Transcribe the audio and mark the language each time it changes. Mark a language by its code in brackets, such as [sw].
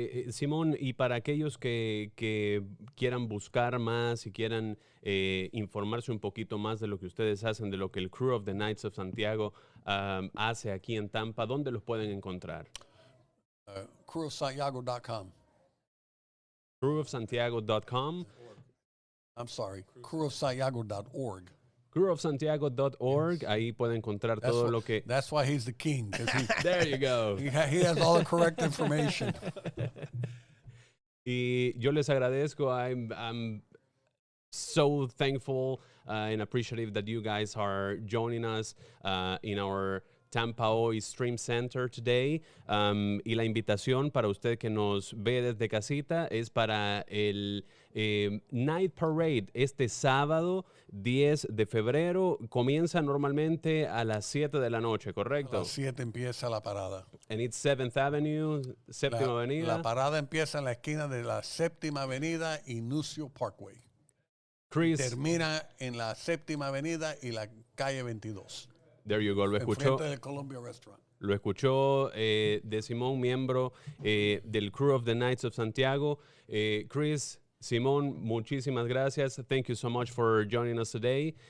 [es] Simón, y para aquellos que quieran buscar más y quieran informarse un poquito más de lo que ustedes hacen, de lo que el Crew of the Knights of Sant Yago hace aquí en Tampa, ¿dónde los pueden encontrar? [en] crewofsantyago.com. crewofsantiago.com. I'm sorry, crewofsantyago.org. [es] crewofsantiago.org, ahí pueden encontrar todo lo que... [en] That's why he's the king. There you go. He has all the correct information. [es] Y yo les agradezco. [en] I'm so thankful and appreciative that you guys are joining us in our Tampa Hoy Stream Center today. [es] Y la invitación para usted que nos ve desde casita es para el Night Parade este sábado 10 de febrero. Comienza normalmente a las 7 de la noche, ¿correcto? A las 7 empieza la parada. [en] And it's 7th Avenue, Séptima Avenida. [es] La parada empieza en la esquina de la Séptima Avenida y Nucio Parkway. Chris, termina en la Séptima Avenida y la calle 22. [en] There you go, [es] lo escuchó. Enfrente del Columbia Restaurant. Lo escuchó de Simón, miembro del Crew of the Knights of Sant Yago. Chris, Simón, muchísimas gracias. [en] Thank you so much for joining us today.